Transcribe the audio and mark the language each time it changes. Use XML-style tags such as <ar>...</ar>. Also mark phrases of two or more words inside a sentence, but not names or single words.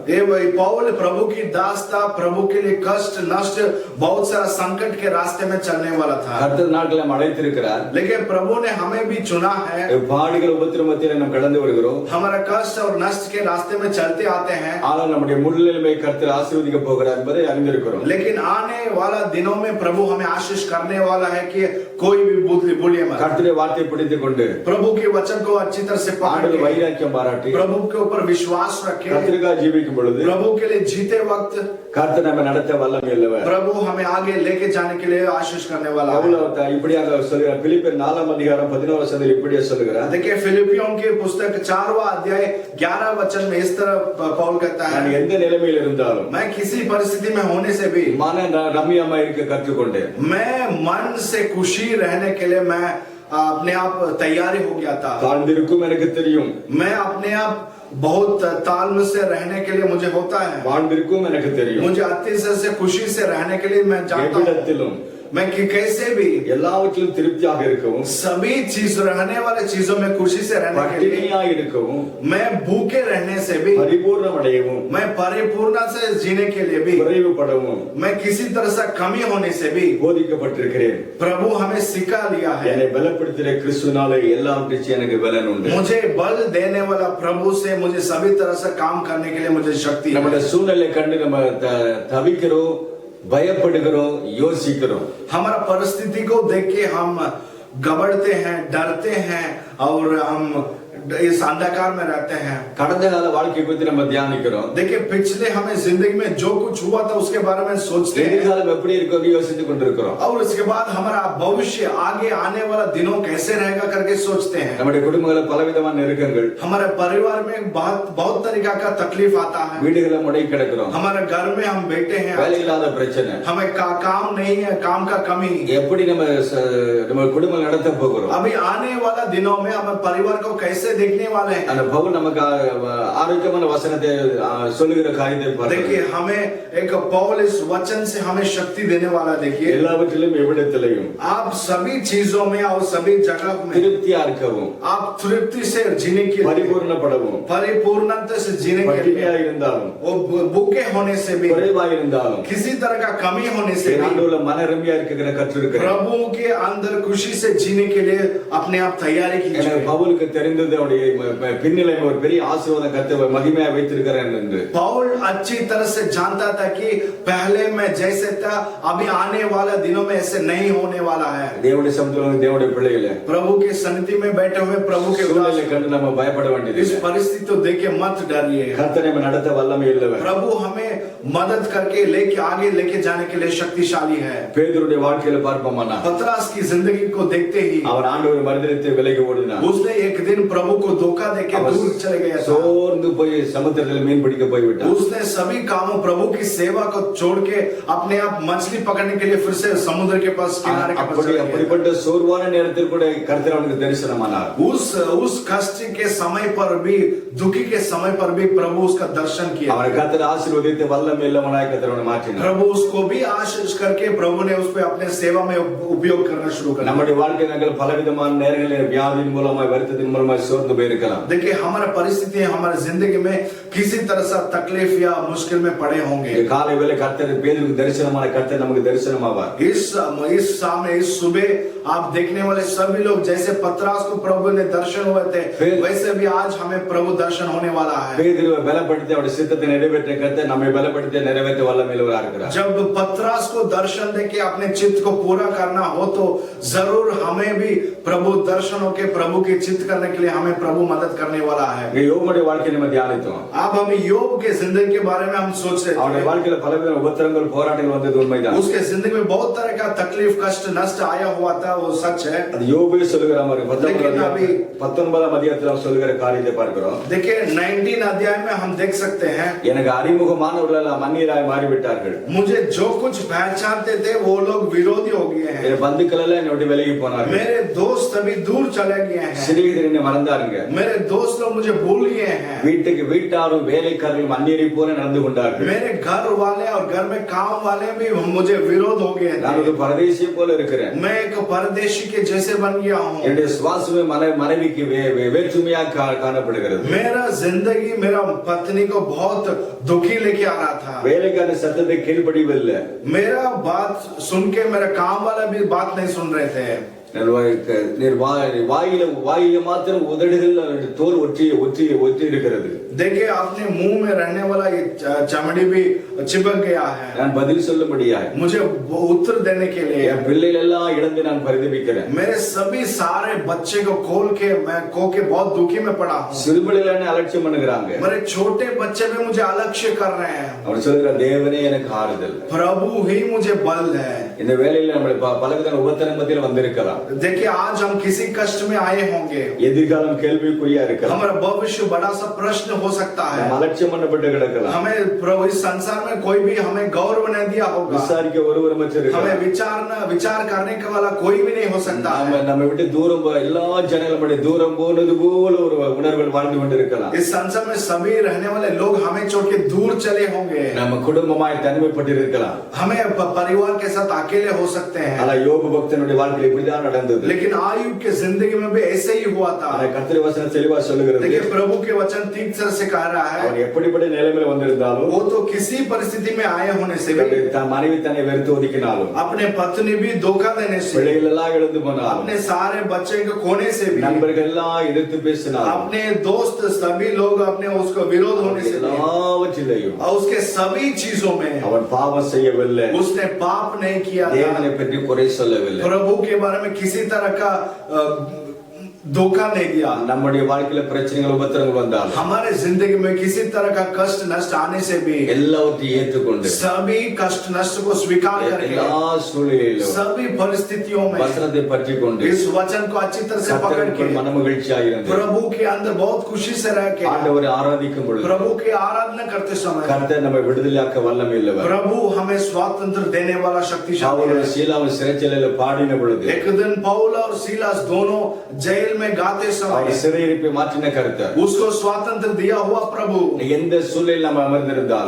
<hi>ये वही पौल प्रभु की दास था, प्रभु के लिए कष्ट नष्ट बहुत सारा संकट के रास्ते में चलने वाला था।</hi> <ta>கர்த்தர் நாட்களை நம்ம அழைத்திருக்கிறார்.</ta> <hi>लेकिन प्रभु ने हमें भी चुना है।</hi> <ta>பாடுகள் உபத்திரமத்திலே நாம் கடந்து வருகிறோம்.</ta> <hi>हमारा कष्ट और नष्ट के रास्ते में चलते आते हैं।</hi> <ta>ஆனால் நம்முடைய முள்ளிலுமே கர்த்தர் ஆசீர்வதிக்க போகிறார் என்பதை அறிந்திருக்கிறோம்.</ta> <hi>लेकिन आने वाला दिनों में प्रभु हमें आशीष करने वाला है कि कोई भी बोलिए मत।</hi> <ta>கர்த்தருடைய வார்த்தையை பிடித்துக் கொண்டு</ta> <hi>प्रभु के वचन को अच्छी तरह से पकड़ के</hi> <ta>வைராக்கியம் பாராட்டி</ta> <hi>प्रभु के ऊपर विश्वास रखे,</hi> <ta>கர்த்தருக்காக ஜீவிக்கும் பொழுது</ta> <hi>प्रभु के लिए जीते वक्त</hi> <ta>கர்த்தர் நம்மை நடத்த வல்லமை உள்ளவர்.</ta> <hi>प्रभु हमें आगे लेके जाने के लिए आशीष करने वाला है।</hi> <ta>இப்படியாக சொல்கிறார். பிலிப்பியர் 4:11 இப்படியே சொல்கிறார்.</ta> <hi>देखिए फिलिपियों की पुस्तक 4वां अध्याय 11 वचन में इस तरह पौल कहता है,</hi> <ta>நான் எந்த நிலைமையில் இருந்தாலும்</ta> <hi>मैं किसी परिस्थिति में होने से भी</hi> <ta>மன ரம்யமா இருக்க கற்றுக்கொண்டேன்.</ta> <hi>मैं मन से खुशी रहने के लिए मैं अपने आप तैयारी हो गया था।</hi> <ta>தாழ்ந்திருக்கும் எனக்கு தெரியும்.</ta> <hi>मैं अपने आप बहुत तालमेल से रहने के लिए मुझे होता है।</hi> <ta>வாழ்ந்திருக்கும் எனக்கு தெரியும்.</ta> <hi>मुझे अतिशय से खुशी से रहने के लिए मैं जानता हूँ मैं कि कैसे भी</hi> <ta>எல்லாவற்றிலும் திருப்தியாக இருக்கவும்,</ta> <hi>सभी चीज रहने वाले चीजों में खुशी से रहने के लिए,</hi> <ta>பட்டினியாக இருக்கவும்,</ta> <hi>मैं भूखे रहने से भी,</hi> <ta>பரிபூர்ணம் அடையவும்,</ta> <hi>मैं परिपूर्ण से जीने के लिए भी,</hi> <ta>குறைவுபடவும்,</ta> <hi>मैं किसी तरह से कमी होने से भी</hi> <ta>போதிக்கப்பட்டிருக்கிறேன்.</ta> <hi>प्रभु हमें सिखा लिया है।</hi> <ta>என்னை பலப்படுத்துகிற கிறிஸ்துவினாலே எல்லாவற்றிலும் எனக்கு பலன் உண்டு.</ta> <hi>मुझे बल देने वाला प्रभु से मुझे सभी तरह से काम करने के लिए मुझे शक्ति है।</hi> <ta>நம்முடைய சூழ்நிலை கண்டு நம்ம தவிக்கிறோம், பயப்படுகிறோம், யோசிக்கிறோம்.</ta> <hi>हमारा परिस्थिति को देख के हम घबराते हैं, डरते हैं और हम इस अंधकार में रहते हैं।</hi> <ta>கடந்த கால வாழ்க்கை குறித்து நம்ம தியானிக்கிறோம்.</ta> <hi>देखिए पिछले हमें जिंदगी में जो कुछ हुआ था उसके बारे में सोचते हैं</hi> <ta>எதிர்காலம் எப்படி இருக்கும்னு யோசித்துக் கொண்டிருக்கிறோம்.</ta> <hi>और उसके बाद हमारा भविष्य आगे आने वाला दिनों कैसे रहेगा करके सोचते हैं।</hi> <ta>நம்முடைய குடும்பங்கள பலவிதமான நெருக்கங்கள்,</ta> <hi>हमारे परिवार में बहुत तरीका का तकलीफ आता है।</hi> <ta>வீடுகள முடங்கி கிடக்கிறோம்.</ta> <hi>हमारे घर में हम बैठे हैं,</hi> <ta>வேலை இல்லாத பிரச்சனை,</ta> <hi>हमें काम नहीं है, काम का कमी।</hi> <ta>எப்படி நம்ம குடும்பம் நடத்த போகிறோம்?</ta> <hi>अभी आने वाला दिनों में हम परिवार को कैसे देखने वाले हैं।</hi> <ta>அந்த பவுல் நமக்கு ஆரோக்கியமான வசனத்தை சொல்லுகிற காரியத்தை பார்க்கிறோம்.</ta> <hi>देखिए हमें एक पौल इस वचन से हमें शक्ति देने वाला। देखिए</hi> <ta>எல்லாவற்றிலும் எவ்விடத்திலும்</ta> <hi>आप सभी चीजों में और सभी जगह में</hi> <ta>திருப்தியா இருக்கவும்,</ta> <hi>आप तृप्ति से जीने के लिए,</hi> <ta>பரிபூர்ணப்படவும்,</ta> <hi>परिपूर्णता से जीने के लिए,</hi> <ta>பட்டினியா இருந்தாலும்,</ta> <hi>भूखे होने से भी,</hi> <ta>குறைவா இருந்தாலும்,</ta> <hi>किसी तरह का कमी होने से भी</hi> <ta>ஆண்டவருல மனரம்யா இருக்கிற கற்றிருக்கிறேன்.</ta> <hi>प्रभु के अंदर खुशी से जीने के लिए अपने आप तैयारी कीजिए।</hi> <ta>எனக்கு பவுலுக்கு தெரிந்தது அவருடைய பின்னிலை ஒரு பெரிய ஆசீர்வாதம் கர்த்தர் மகிமையா வைத்திருக்கிறார் என்று.</ta> <hi>पौल अच्छी तरह से जानता था कि पहले मैं जैसे था अभी आने वाला दिनों में ऐसे नहीं होने वाला है।</hi> <ta>தேவனுடைய சமூகத்தில் தேவனுடைய பிள்ளைகளே,</ta> <hi>प्रभु के सन्निधि में बैठे हुए प्रभु के</hi> <ta>சூழ்நிலை கண்டு நம்ம பயப்பட</ta> <hi>इस</hi> <ta>வேண்டியதில்லை.</ta> <hi>परिस्थिति को देख के मत डरिए।</hi> <ta>கர்த்தர் நம்மை நடத்த வல்லமை உள்ளவர்.</ta> <hi>प्रभु हमें मदद करके लेके आगे लेके जाने के लिए शक्तिशाली है।</hi> <ta>பேதுருடைய வாழ்க்கையில பார்ப்போமானா,</ta> <hi>पतरस की जिंदगी को देखते ही</hi> <ta>அவர் ஆண்டவர் மறுதலித்து விலகி ஓடினார்.</ta> <hi>उसने एक दिन प्रभु को धोखा देके दूर चले गया था।</hi> <ta>சோர்ந்து போய் சமுத்திரத்தில் மீன் பிடிக்க போய்விட்டார்.</ta> <hi>उसने सभी कामों प्रभु की सेवा को छोड़ के अपने आप मछली पकड़ने के लिए फिर से समुद्र के पास किनारे के पास चले गया।</hi> <ta>அப்படிப்பட்ட சோர்வான நேரத்தில் கூட கர்த்தர் அவனுக்கு தரிசனமானார்.</ta> <hi>उस कष्ट के समय पर भी, दुखी के समय पर भी प्रभु उसका दर्शन किया।</hi> <ta>அவனை கர்த்தர் ஆசீர்வதித்து வல்லமை உள்ளவனாய் கர்த்தர் அவனை மாற்றினார்.</ta> <hi>प्रभु उसको भी आशीष करके प्रभु ने उस पे अपने सेवा में उपयोग करना शुरू कर दिया।</hi> <ta>நம்முடைய வாழ்க்கையில் நாங்கள் பலவிதமான நேரங்களில் வியாதியின் மூலமாய் வருத்தத்தின் மூலமாய் சோர்ந்து போயிருக்கலாம்.</ta> <hi>देखिए हमारा परिस्थिति हमारे जिंदगी में किसी तरह से तकलीफ या मुश्किल में पड़े होंगे।</hi> <ta>காலை வேளை கர்த்தர் பேதுருக்கு தரிசனமான கர்த்தர் நமக்கு தரிசனமாவார்.</ta> <hi>इस सामने इस सुबह आप देखने वाले सभी लोग जैसे पतरस को प्रभु ने दर्शन हुए थे, वैसे भी आज हमें प्रभु दर्शन होने वाला है।</hi> <ta>பேதுருவை பலப்படுத்தி அவருடைய சித்தத்தை நிறைவேற்ற கர்த்தர் நம்மை பலப்படுத்தி நிறைவேற்ற வல்லமை உள்ளவராக இருக்கிறார்.</ta> <hi>जब पतरस को दर्शन देके अपने चित्त को पूरा करना हो तो जरूर हमें भी प्रभु दर्शन होके प्रभु के चित्त करने के लिए हमें प्रभु मदद करने वाला है।</hi> <ta>யோபுடைய வாழ்க்கையை நம்ம தியானித்தோம்.</ta> <hi>अब हम योग के जिंदगी के बारे में हम सोच रहे</hi> <ta>அவருடைய</ta> <hi>थे।</hi> <ta>வாழ்க்கையில பலவித உபத்திரங்கள் போராட்டங்கள் வந்தது உண்மைதான்.</ta> <hi>उसके जिंदगी में बहुत तरह का तकलीफ कष्ट नष्ट आया हुआ था, वो सच है।</hi> <ta>அது யோபே சொல்லுகிற மாதிரி</ta> <hi>लेकिन अभी</hi> <ta>19ஆம் அதிகாரத்துல அவர் சொல்லுகிற காரியத்தை பார்க்கிறோம்.</ta> <hi>देखिए 19 अध्याय में हम देख सकते हैं,</hi> <ta>எனக்கு அறிமுகமானவர்கள் எல்லாம் மன்னியராய் மாறிவிட்டார்கள்.</ta> <hi>मुझे जो कुछ पहचानते थे वो लोग विरोधी हो गए हैं।</hi> <ta>என் பந்துக்கள் எல்லாம் என்னை விட்டு விலகி போனார்கள்.</ta> <hi>मेरे दोस्त अभी दूर चले गए हैं।</hi> <ta>சிநேகிதர் என்னை மறந்தாருங்க.</ta> <hi>मेरे दोस्त लोग मुझे भूल गए हैं।</hi> <ta>வீட்டுக்கு வீட்டாரும் வேலைக்காரர்களும் அந்நியரை போல நடந்து கொண்டார்கள்.</ta> <hi>मेरे घर वाले और घर में काम वाले भी मुझे विरोध हो गए</hi> <ta>நான் ஒரு</ta> <hi>थे।</hi> <ta>பரதேசி போல இருக்கிறேன்.</ta> <hi>मैं एक परदेशी के जैसे बन गया हूँ।</hi> <ta>என்னுடைய சுவாசமே மனைவிக்கு வேற்றுமையா காணப்படுகிறது.</ta> <hi>मेरा जिंदगी मेरा पत्नी को बहुत दुखी लेके आ रहा था।</hi> <ta>வேலைக்கான சத்தத்தை கீழ்ப்படியவில்லை.</ta> <hi>मेरा बात सुन के मेरा काम वाला भी बात नहीं सुन रहे थे।</hi> <ta>வாயில மாத்திரம் உதடுகள் தோல் ஒற்றி இருக்கிறது.</ta> <hi>देखिए अपने मुंह में रहने वाला ये चमड़ी भी चिपक गया है।</hi> <ta>நான் பதில் சொல்ல முடியாது.</ta> <hi>मुझे उत्तर देने के लिए</hi> <ta>என் பிள்ளைகள் எல்லாம் இழந்து நான் பரிதபிக்கிறேன்.</ta> <hi>मेरे सभी सारे बच्चे को खोल के मैं के बहुत दुखी में पड़ा हूँ।</hi> <ta>சிறுபிள்ளைகள் என்ன அலட்சியம் பண்ணுகிறாங்க.</ta> <hi>मेरे छोटे बच्चे भी मुझे अलक्ष्य कर रहे हैं।</hi> <ta>அவர் சொல்ற தேவனே எனக்கு ஆறுதல்,</ta> <hi>प्रभु ही मुझे बल है।</hi> <ta>இந்த வேளையில நம்ம பலவித உபத்திரவ மத்தியில வந்திருக்கலாம்.</ta> <hi>देखिए आज हम किसी कष्ट में आए होंगे।</hi> <ta>எதிர்காலம் கேள்விக்குறியா இருக்கலாம்.</ta> <hi>हमारा भविष्य बड़ा सा प्रश्न हो सकता है।</hi> <ta>நம்ம அலட்சியம் பண்ணப்பட்டு கிடக்கலாம்.</ta> <hi>हमें प्रभु इस संसार में कोई भी हमें गौरव नहीं दिया होगा।</hi> <ta>விசாரிக்க ஒருவரும் இருக்கலாம்.</ta> <hi>हमें विचार करने का वाला कोई भी नहीं हो सकता है।</hi> <ta>நம்ம விட்டு தூரம் எல்லா ஜனங்களும் தூரம் போனது போல ஒரு உணர்வுகள் வாழ்ந்து கொண்டிருக்கலாம்.</ta> <hi>इस संसार में सभी रहने वाले लोग हमें छोड़ के दूर चले होंगे।</hi> <ta>நம்ம குடும்பமாய் தனிமைப்பட்டு இருக்கலாம்.</ta> <hi>हमें परिवार के साथ अकेले हो सकते हैं।</hi> <ta>ஆனா யோபு பக்தனுடைய வாழ்க்கையில் இப்படிதான் நடந்தது.</ta> <hi>लेकिन आयुब के जिंदगी में भी ऐसे ही हुआ था।</hi> <ta>கர்த்தருடைய வசனம் தெளிவா சொல்லுகிறது.</ta> <hi>देखिए प्रभु के वचन ठीक तरह से कह रहा है,</hi> <ta>அவர் எப்படிப்பட்ட நிலைமையில வந்திருந்தாலும்,</ta> <hi>वो तो किसी परिस्थिति में आए होने से भी,</hi> <ta>மனைவி தன்னை வெறுத்து ஒதுக்கினாலும்,</ta> <hi>अपने पत्नी भी धोखा देने से,</hi> <ta>பிள்ளைகள் எல்லாம் இழந்து போனாலும்,</ta> <hi>अपने सारे बच्चे को खोने से भी,</hi> <ta>நண்பர்கள் எல்லாம் எதிர்த்து பேசினாலும்,</ta> <hi>अपने दोस्त सभी लोग अपने उसको विरोध होने से भी,</hi> <ta>எல்லாவற்றிலேயும்</ta> <hi>और उसके सभी चीजों में</hi> <ta>அவன் பாவம் செய்யவில்லை.</ta> <hi>उसने पाप नहीं किया था।</hi> <ta>தேவனை பற்றி குறை சொல்லவில்லை.</ta> <hi>प्रभु के बारे में किसी तरह का धोखा नहीं दिया।</hi> <ta>நம்முடைய வாழ்க்கையில பிரச்சனைகள் உபத்திரங்கள் வந்தால்,</ta> <hi>हमारे जिंदगी में किसी तरह का कष्ट नष्ट आने से भी</hi> <ta>எல்லாவற்றையும் ஏற்றுக்கொண்டு</ta> <hi>सभी कष्ट नष्ट को स्वीकार करके</hi> <ta>எல்லா சூழ்நிலையிலும்</ta> <hi>सभी परिस्थितियों में</hi> <ta>வசனத்தை பற்றி கொண்டு</ta> <hi>इस वचन को अच्छी तरह से पकड़ के</hi> <ta>மனமகிழ்ச்சியாக இருந்து</ta> <hi>प्रभु के अंदर बहुत खुशी से रह के</hi> <ta>ஆண்டவரை ஆராதிக்கும் பொழுது</ta> <hi>प्रभु की आराधना करते समय</hi> <ta>கர்த்தர் நம்மை விடுதலையாக்க வல்லமையுள்ளவர்.</ta> <hi>प्रभु हमें स्वातंत्र देने वाला शक्तिशाली</hi> <ta>பவுல்</ta> <hi>है।</hi> <ta>சீலாவும் சிறைச்சாலையில பாடின பொழுது,</ta> <hi>एक दिन पौल और सीलास दोनों जेल में गाते समय</hi> <ta>அவர் சிறையிருப்பை மாற்றின கர்த்தர்.</ta> <hi>उसको स्वातंत्र दिया हुआ प्रभु।</hi> <ta>எந்த சூழலில் நம்ம அமர்ந்திருந்தாலும்,</ta>